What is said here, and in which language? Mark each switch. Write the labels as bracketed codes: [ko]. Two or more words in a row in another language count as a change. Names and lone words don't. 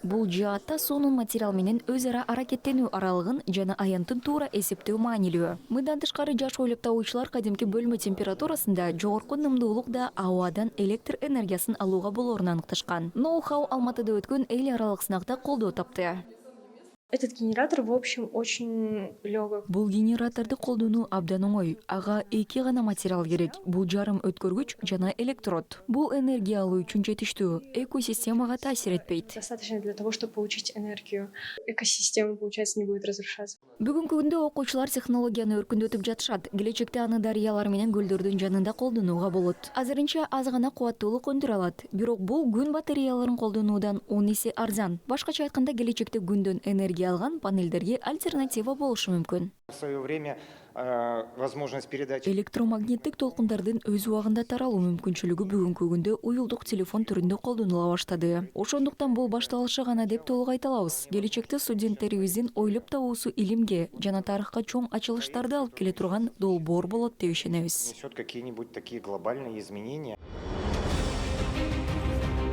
[ky] Бул жаатта суунун материал менен өз ара аракеттенүү аралыгын жана аянтын туура эсептөө маанилүү. Мындан тышкары жаш ойлоп табуучулар кадимки бөлмө температурасында жогорку нымдуулук да абадан электр энергиясын алууга болоорун аныкташкан. Ноу-хау Алматыда өткөн эл аралык сынакта колдоо тапты. [ru] Этот генератор, в общем, очень легок. [ky] Бул генераторду колдонуу абдан оңой. Ага эки гана материал керек. Бул жарым өткөргүч жана электрод. Бул энергия алуу үчүн жетиштүү. Экосистемага таасир этпейт. [ru] Достаточно для того, чтобы получить энергию. Экосистема, получается, не будет разрушаться. [ky] Бүгүнкү күндө окуучулар технологияны өркүндөтүп жатышат. Келечекте аны дарыялар менен көлдөрдүн жанында колдонууга болот. Азырынча аз гана кубаттуулук өндүрө алат. Бирок бул күн батареяларын колдонуудан 10 эсе арзан. Башкача айтканда, келечекте күндөн энергия алган панелдерге альтернатива болушу мүмкүн. [ru] В свое время возможность передачи [ky] Электромагниттик толкундардын өз убагында таралуу мүмкүнчүлүгү бүгүнкү күндө уюлдук телефон түрүндө колдонула баштады. Ошондуктан бул башталышы гана деп толук айта алабыз. Келечекте студенттерибиздин ойлоп табуусу илимге жана тарыхка чоң ачылыштарды алып келе турган долбоор болот деп ишенебиз. [ru] несет какие-нибудь такие глобальные изменения.